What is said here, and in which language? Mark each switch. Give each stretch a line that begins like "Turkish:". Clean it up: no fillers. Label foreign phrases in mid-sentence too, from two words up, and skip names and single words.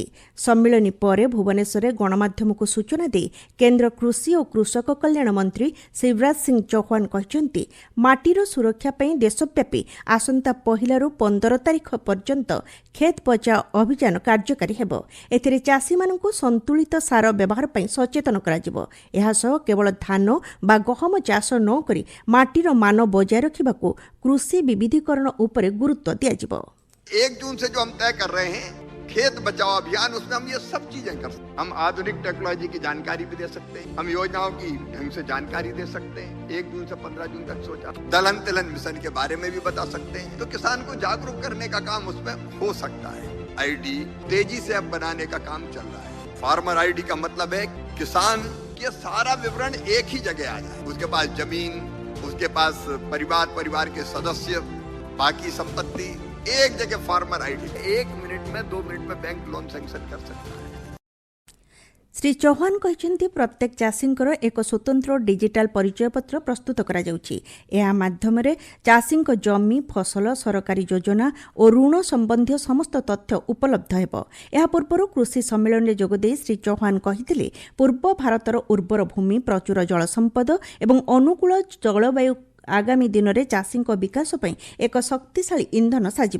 Odia: ସମ୍ମିଳନୀ ପରେ ଭୁବନେଶ୍ୱରରେ ଗଣମାଧ୍ୟମକୁ ସୂଚନା ଦେଇ କେନ୍ଦ୍ର କୃଷି ଓ କୃଷକ କଲ୍ୟାଣ ମନ୍ତ୍ରୀ ଶିବରାଜ ସିଂ ଚୌହାନ କହିଛନ୍ତି, ମାଟିର ସୁରକ୍ଷା ପାଇଁ ଦେଶବ୍ୟାପୀ ଆସନ୍ତା 1ରୁ 15 ତାରିଖ ପର୍ଯ୍ୟନ୍ତ ଖେତ୍ ବଚାଓ ଅଭିଯାନ କାର୍ଯ୍ୟକାରୀ ହେବ। ଏଥିରେ ଚାଷୀମାନଙ୍କୁ ସନ୍ତୁଳିତ ସାର ବ୍ୟବହାର ପାଇଁ ସଚେତନ କରାଯିବ। ଏହାସହ କେବଳ ଧାନ ବା ଗହମ ଚାଷ ନ କରି ମାଟିର ମାନ ବଜାୟ ରଖିବାକୁ କୃଷି ବିବିଧୀକରଣ ଉପରେ ଗୁରୁତ୍ୱ ଦିଆଯିବ।
Hindi: 1 जून से जो हम तय कर रहे हैं खेत बचाओ अभियान, उसमें हम ये सब चीजें कर सकते हैं। हम आधुनिक टेक्नोलॉजी की जानकारी भी दे सकते हैं, हम योजनाओं की ढंग से जानकारी दे सकते हैं। 1 जून से 15 जून तक सोचा दलहन तिलहन मिशन के बारे में भी बता सकते हैं। तो किसान को जागरूक करने का काम उसमें हो सकता है। आईडी तेजी से अब बनाने का काम चल रहा है।
English: farmer ID
Hindi: का मतलब है किसान के सारा विवरण एक ही जगह आ जाए। उसके पास जमीन, उसके पास परिवार के सदस्य, बाकी संपत्ति एक जगह
English: farmer ID
Hindi: 1 मिनट में 2 मिनट में
English: bank loan sanction
Hindi: कर सकता है।
Odia: ଶ୍ରୀ ଚୌହାନ କହିଛନ୍ତି, ପ୍ରତ୍ୟେକ ଚାଷୀଙ୍କର ଏକ ସ୍ୱତନ୍ତ୍ର ଡିଜିଟାଲ ପରିଚୟପତ୍ର ପ୍ରସ୍ତୁତ କରାଯାଉଛି। ଏହା ମାଧ୍ୟମରେ ଚାଷୀଙ୍କ ଜମି, ଫସଲ, ସରକାରୀ ଯୋଜନା ଓ ଋଣ ସମ୍ବନ୍ଧୀୟ ସମସ୍ତ ତଥ୍ୟ ଉପଲବ୍ଧ ହେବ। ଏହା ପୂର୍ବରୁ କୃଷି ସମ୍ମିଳନୀରେ ଯୋଗଦେଇ ଶ୍ରୀ ଚୌହାନ କହିଥିଲେ, ପୂର୍ବ ଭାରତର ଉର୍ବର ଭୂମି, ପ୍ରଚୁର ଜଳସମ୍ପଦ ଏବଂ ଅନୁକୂଳ ଜଳବାୟୁ ଆଗାମୀ ଦିନରେ ଚାଷୀଙ୍କ ବିକାଶ ପାଇଁ ଏକ ଶକ୍ତିଶାଳୀ ଇନ୍ଧନ ସାଜିବ।